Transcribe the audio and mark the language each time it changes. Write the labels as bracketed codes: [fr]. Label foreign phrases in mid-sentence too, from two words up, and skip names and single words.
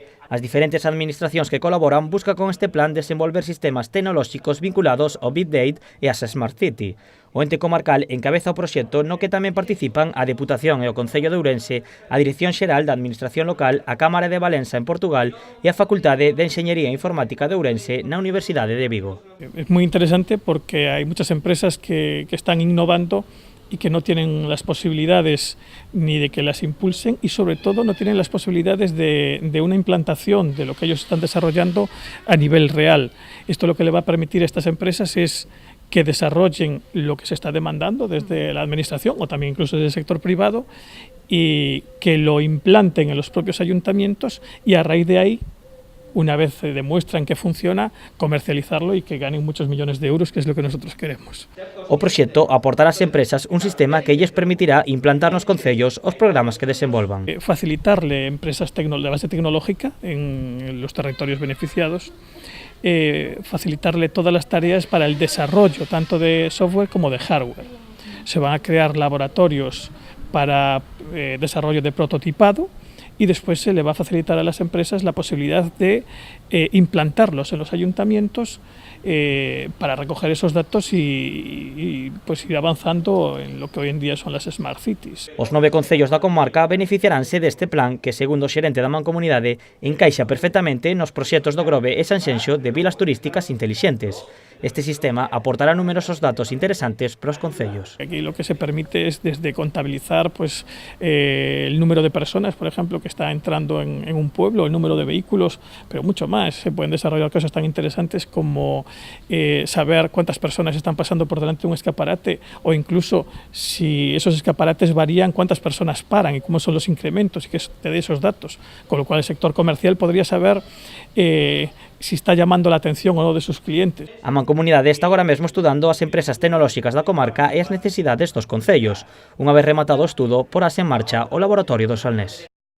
[gl] As diferentes administracións que colaboran buscan con este plan desenvolver sistemas tecnolóxicos vinculados ao [en] Big Data [gl] e ás [en] Smart City. [gl] O ente comarcal encabeza o proxecto no que tamén participan a Deputación e o Concello de Ourense, a Dirección Xeral da Administración Local, a Cámara de Valença en Portugal e a Facultade de Enxeñería Informática de Ourense na Universidade de Vigo. [es] Es muy interesante porque hay muchas empresas que están innovando y que no tienen las posibilidades ni de que las impulsen y sobre todo no tienen las posibilidades de una implantación de lo que ellos están desarrollando a nivel real. Esto lo que le va a permitir a estas empresas es que desarrollen lo que se está demandando desde la administración o también incluso desde el sector privado y que lo implanten en los propios ayuntamientos y a raíz de ahí, una vez demuestran que funciona, comercializarlo y que ganen muchos millones de euros, que es lo que nosotros queremos. [gl] O proxecto aportará ás empresas un sistema que lles permitirá implantar nos concellos os programas que desenvolvan. [es] Facilitarle a empresas de base tecnológica en los territorios beneficiados, facilitarle todas las tareas para el desarrollo tanto de software como de hardware. Se van a crear laboratorios para desarrollo de prototipado y después se le va a facilitar a las empresas la posibilidad de implantarlos en los ayuntamientos para recoger esos datos y pues ir avanzando en lo que hoy en día son las [en] Smart Cities. [gl] Os 9 concellos da comarca beneficiaránse deste plan que, segundo o xerente da Mancomunidade, encaixa perfectamente nos proxectos do Grove e Sanxenxo de vilas turísticas intelixentes. Este sistema aportará numerosos datos interesantes para os concellos. [es] Aquí lo que se permite es desde contabilizar pues, el número de personas, por ejemplo, que está entrando en un pueblo, el número de vehículos, pero mucho más. Se pueden desarrollar cosas tan interesantes como saber cuántas personas están pasando por delante de un escaparate o incluso si esos escaparates varían, cuántas personas paran y cómo son los incrementos y que te dé esos datos. Con lo cual el sector comercial podría saber si está llamando la atención o no de sus clientes. [gl] A Mancomunidade está agora mesmo estudando as empresas tecnolóxicas da comarca e as necesidades dos concellos. Unha vez rematado o estudo, porase en marcha o Laboratorio do Salnés.